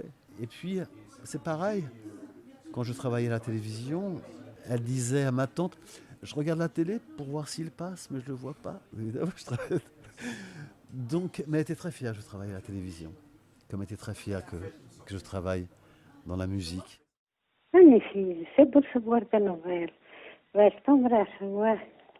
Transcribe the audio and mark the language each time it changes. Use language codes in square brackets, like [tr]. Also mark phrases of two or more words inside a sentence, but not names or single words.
[fr] Et puis, c'est pareil, quand je travaillais à la télévision, elle disait à ma tante, je regarde la télé pour voir s'il passe, mais je ne le vois pas. Évidemment, je travaille... Donc, mais elle était très fière que je travaille à la télévision, comme elle était très fière que je travaille dans la musique. [pt] Minha filha, sempre por sabor da novela. Vais tão brava,